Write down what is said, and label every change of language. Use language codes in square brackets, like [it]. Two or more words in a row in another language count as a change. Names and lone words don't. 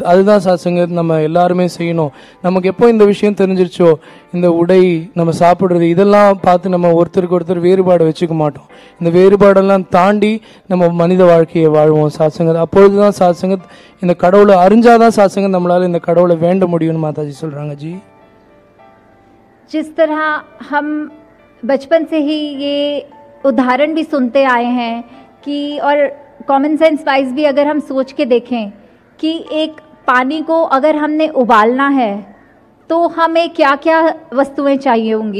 [ta] அதுதான் சாத்சங்கத் நம்ம எல்லாருமே செய்யணும். நமக்கு எப்போ இந்த விஷயம் தெரிஞ்சிருச்சோ, இந்த உடை, நம்ம சாப்பிட்றது, இதெல்லாம் பார்த்து நம்ம ஒருத்தருக்கு ஒருத்தர் வேறுபாடு வச்சுக்க மாட்டோம். இந்த வேறுபாடெல்லாம் தாண்டி நம்ம மனித வாழ்க்கையை வாழ்வோம் சாத்சங்கத். அப்பொழுது தான் சாத்சங்கத் இந்த கடவுளை அறிஞ்சாதான் சாத்சங்கத் நம்மளால இந்த கடவுளை வேண்ட முடியும்னு மாதாஜி சொல்கிறாங்க जी। [hi] जिस तरह हम बचपन से ही ये उदाहरण भी सुनते आए हैं कि, और कॉमन सेंस वाइज भी अगर हम सोच के देखें कि एक पानी को अगर हमने उबालना है तो हमें क्या क्या वस्तुएं चाहिए होंगी।